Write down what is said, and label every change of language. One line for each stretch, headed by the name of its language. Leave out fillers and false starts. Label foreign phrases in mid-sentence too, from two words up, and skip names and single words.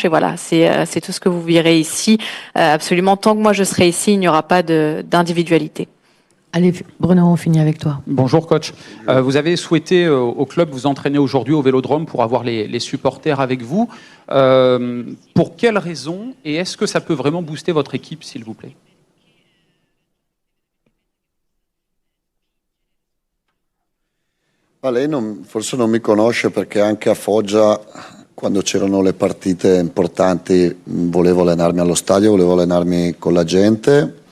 French: Et voilà, c'est tout ce que vous verrez ici. Absolument, tant que moi je serai ici, il n'y aura pas d'individualité. Allez, Bruno, on finit avec toi. Bonjour coach. Vous avez souhaité au club vous entraîner aujourd'hui au Vélodrome pour avoir les supporters avec vous. Pour quelles raisons et est-ce que ça peut vraiment booster votre équipe, s'il vous plaît?
Italian: Ma lei forse non mi conosce perché anche a Foggia, quando c'erano le partite importanti, volevo allenarmi allo stadio, volevo allenarmi con la gente.